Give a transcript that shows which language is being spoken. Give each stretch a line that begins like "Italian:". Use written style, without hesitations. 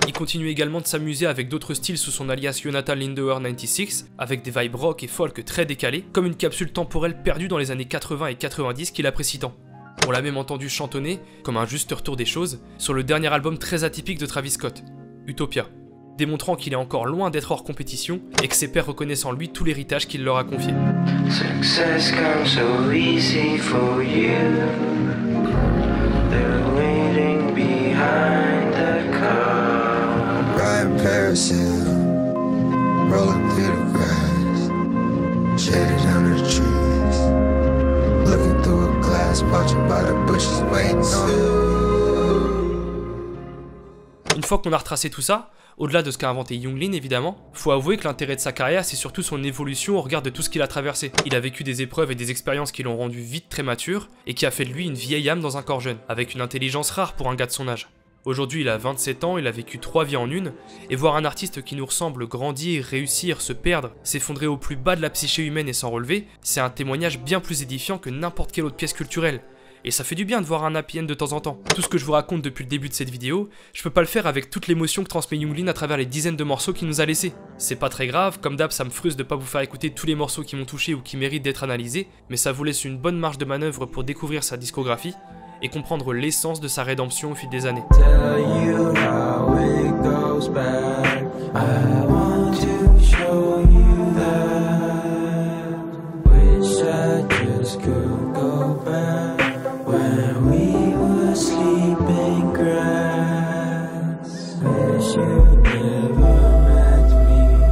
French: Il continue également de s'amuser avec d'autres styles sous son alias Jonathan Lindauer 96, avec des vibes rock et folk très décalés, comme une capsule temporelle perdue dans les années 80 et 90 qu'il apprécie tant. On l'a même entendu chantonner, comme un juste retour des choses, sur le dernier album très atypique de Travis Scott, Utopia, démontrant qu'il est encore loin d'être hors compétition et que ses pairs reconnaissent en lui tout l'héritage qu'il leur a confié.
English: Success comes so easy for you. They're waiting behind the car. Riding parasail, rolling through the grass, shaded under the trees, looking through a glass, watching by the bushes, waiting on.
French: Une fois qu'on a retracé tout ça, au-delà de ce qu'a inventé Younglin évidemment, faut avouer que l'intérêt de sa carrière c'est surtout son évolution au regard de tout ce qu'il a traversé. Il a vécu des épreuves et des expériences qui l'ont rendu vite très mature et qui a fait de lui une vieille âme dans un corps jeune, avec une intelligence rare pour un gars de son âge. Aujourd'hui il a 27 ans, il a vécu 3 vies en une, et voir un artiste qui nous ressemble grandir, réussir, se perdre, s'effondrer au plus bas de la psyché humaine et s'en relever, c'est un témoignage bien plus édifiant que n'importe quelle autre pièce culturelle. Et ça fait du bien de voir un happy end de temps en temps. Tout ce que je vous raconte depuis le début de cette vidéo, je peux pas le faire avec toute l'émotion que transmet Younglin à travers les dizaines de morceaux qu'il nous a laissés. C'est pas très grave, comme d'hab ça me frustre de pas vous faire écouter tous les morceaux qui m'ont touché ou qui méritent d'être analysés, mais ça vous laisse une bonne marge de manœuvre pour découvrir sa discographie et comprendre l'essence de sa rédemption au fil des années.
English: Tell you how it goes back. I want to show you that. Wish I just could go back. When we were sleeping grass, wish you never met me.